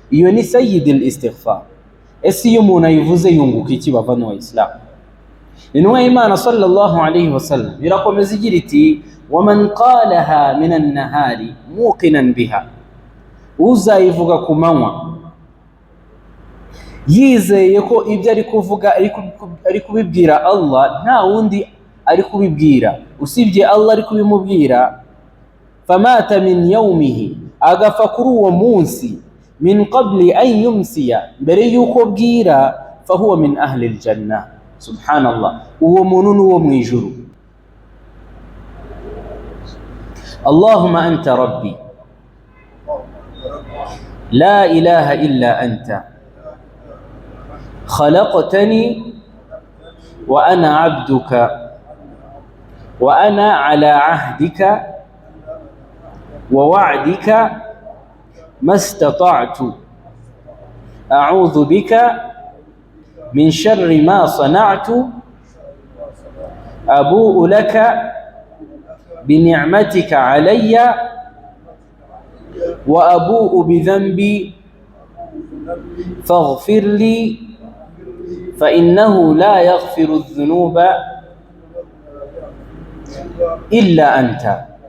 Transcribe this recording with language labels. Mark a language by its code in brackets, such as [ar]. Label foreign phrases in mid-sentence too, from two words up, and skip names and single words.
[rw] iyo ni [ar] سيد الاستغفار. [rw] Ese iyo umuntu ayivuze yunguka iki bavana wa Islam? Intumwa y'Imana [ar] صلى الله عليه وسلم [rw] irakomeza igira iti [ar] ومن قالها من النهار موقنا بها, [rw] uzayivuga ku manywa yizeye ko ibyo ari kuvuga ari kubibwira Allah, nta wundi ari kubibwira usibye Allah ari kubimubwira, [ar] فمات من يومه, [rw] agafa kuri uwo munsi, [ar] من قبل أن يمسي, [rw] mbere yuko bwira, [ar] فهو من أهل الجنة. Subhanallah, [rw] uwo muntu nuwo mwijuru. [ar] اللهم أنت ربي لا إله إلا أنت خلقتني وأنا عبدك وأنا على عهدك ووعدك ما استطعت أعوذ بك من شر ما صنعت أبوء لك بنعمتك علي وأبوء بذنبي فاغفر لي فإنه لا يغفر الذنوب إلا أنت.